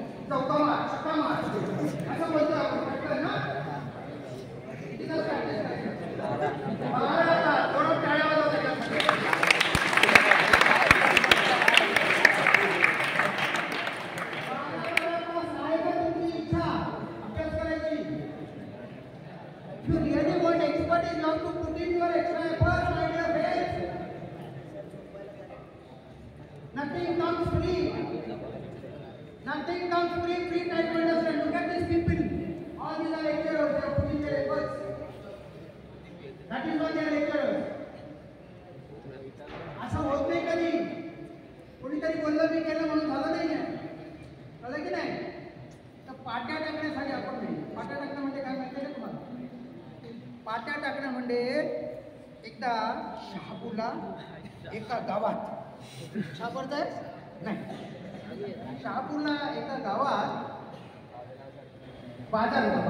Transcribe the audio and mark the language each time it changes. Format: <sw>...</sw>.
<mr>चौथा मार्च, 6 मार्च असं बोलतो आपण ना. किती तास प्रॅक्टिस करायचं? 12 तास. थोडं टाळ्या वाजवा त्याच्यासाठी. आहे का तुमची इच्छा अभ्यास करायची?</mr> <en>If you really want expertise, you have to put in your extra efforts, my dear friends. Nothing comes free. Nothing comes free. Free time to understand. Look at these people. All these are lecturers. They are putting their efforts. That is why they are lecturers.</en> <mr>असं होत नाही कधी. कोणीतरी बोललं मी केलं म्हणून झालं नाही आहे. कळलं की नाही? तर पाट्या टाकण्यासाठी आपण नाही. पाट्या टाकणं म्हणजे काय माहिती आहे का तुम्हाला? पाट्या टाकणं म्हणजे एकदा शहापूरला एका गावात शहापूरचा नाही शहापूरला एका गावात बाजार होता.</mr>